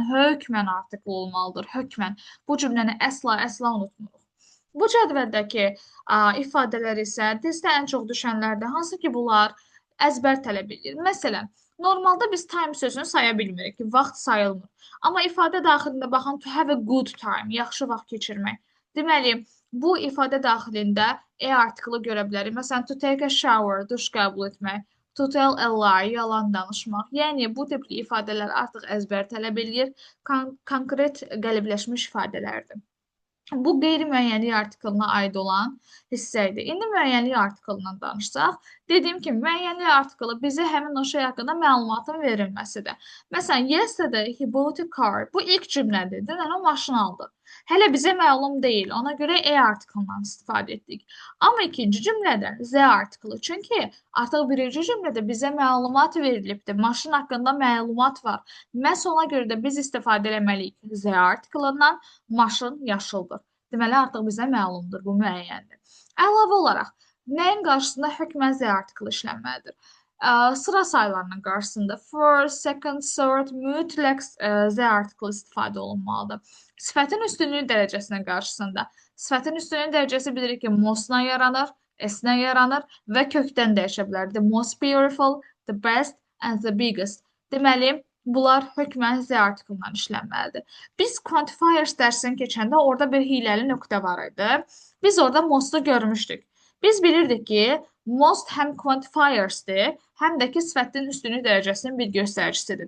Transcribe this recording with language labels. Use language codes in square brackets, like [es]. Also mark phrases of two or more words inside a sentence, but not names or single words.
[az] Hökmən artikel olmalıdır. Hökmən. Bu cümləni əsla unutmuruq. Bu cədvəldəki ifadələr isə testdə ən çox düşənlərdir. Hansı ki, bunlar əzbər tələb edir. Məsələn, normalda biz time sözünü saya bilmirik ki, vaxt sayılmır. Amma ifadə daxilində baxın, [en] to have a good time, [az] yaxşı vaxt keçirmək. Deməli, bu ifadə daxilində artiklı görə bilərik. Məsələn, [en] to take a shower, [az] duş qəbul etmək. [en] To tell a lie, [az] yalan danışmaq. Yəni, bu tipli ifadələr artıq əzbər tələb edir. Konkret qəlibləşmiş ifadələrdir. Bu qeyri-müəyyənlik artiklına aid olan hissə idi. İndi müəyyənlik artiklından danışsaq, dediyim kimi, müəyyənlik artiklı bizə həmin o şey haqqında məlumatın verilməsidir. Məsələn, [en] yesterday he bought a car. [az] Bu ilk cümlədir. Dünən o maşın aldı. Hələ bizə məlum deyil. Ona görə artiklından istifadə etdik. Amma ikinci cümlədə z artiklı. Çünki artıq birinci cümlədə bizə məlumat verilibdir. Maşın haqqında məlumat var. Məhz ona görə də biz istifadə etməliyik z artiklından. Maşın yaşıldır. Deməli, artıq bizə məlumdur, bu müəyyəndir. Əlavə olaraq, nəyin qarşısında hökmən z artiklı işlənməlidir? Sıra sayılarının qarşısında [en] first, second, third [az] mütləq z artiklı istifadə olunmalıdır. Sifətin üstünlüyü dərəcəsinin qarşısında. Sifətin üstünlüyü dərəcəsi bilirik ki, most-la yaranır, s-la yaranır və kökdən dəyişə bilər. [en] The most beautiful, the best and the biggest. [az] Deməli, bunlar hökmən z artiklından işlənməlidir. Biz quantifiers dərsini keçəndə orada bir hiləli nöqtə var idi. Biz orada most-u görmüşdük. Biz bilirdik ki, most həm quantifiersdir, həm də ki, sifətin üstünlük dərəcəsinin bir göstəricisidir.